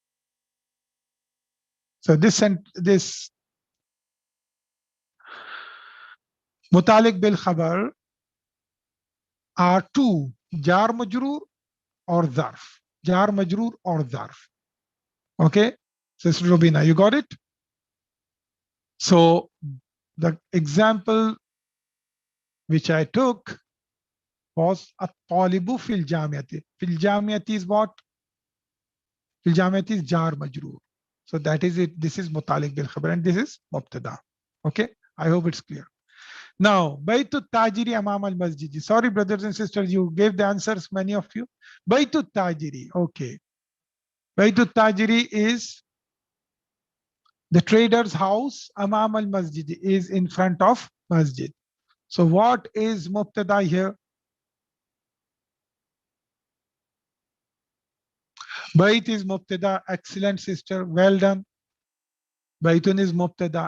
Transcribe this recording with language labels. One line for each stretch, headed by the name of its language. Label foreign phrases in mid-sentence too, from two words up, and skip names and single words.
English: So this
Arabic: متعلق بالخبر
English: are two,
Arabic: جار مجرور
English: or Zarf.
Arabic: جار مجرور or ظرف.
English: Okay, Sister Rubina, you got it? So the example which I took was
Arabic: الطالبُ في الجامعةِ. في الجامعةِ
English: is what?
Arabic: في الجامعةِ
English: is
Arabic: جار مجرور.
English: So that is it. This is
Arabic: متعلق بالخبر
English: and this is Mubtada. Okay, I hope it's clear. Now,
Arabic: بيتُ التاجرِ أمامَ المسجدِ.
English: Sorry, brothers and sisters, you gave the answers, many of you.
Arabic: بيتُ التاجرِ.
English: Okay.
Arabic: بيتُ التاجرِ
English: is the trader's house.
Arabic: أمامَ المسجدِ
English: is in front of Masjid. So what is Mubtada here? Bayt is Mubtada. Excellent, sister. Well done. Baytun is Mubtada.